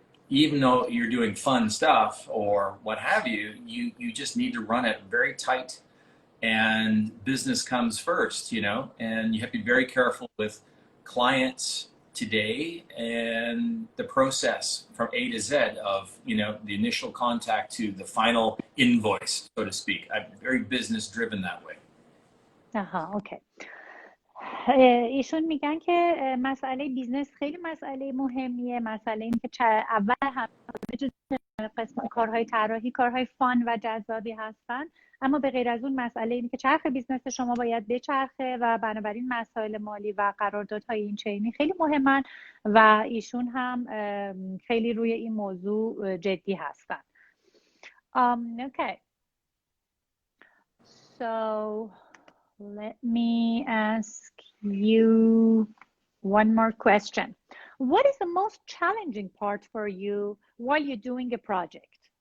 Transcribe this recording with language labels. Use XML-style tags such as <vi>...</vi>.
<en>Even though you're doing fun stuff or what have you, you just need to run it very tight, and business comes first, and you have to be very careful with clients today and the process from A to Z of, the initial contact to the final invoice, so to speak. I'm very business driven that way. Okay.</en> <fa>ایشون میگن که مسئله بیزنس خیلی مسئله مهمیه. مسئله این که اول هم قسم کارهای طراحی کارهای فان و جذابی هستن، اما به غیر از اون مسئله این که چرخ بیزنس شما باید بچرخه و بنابراین مسائل مالی و قراردادهای این چینی خیلی مهمن و ایشون هم خیلی روی این موضوع جدی هستن.</fa> <en>Okay. So let me ask you one more question. What is the most challenging part for you while you're doing a project?</en>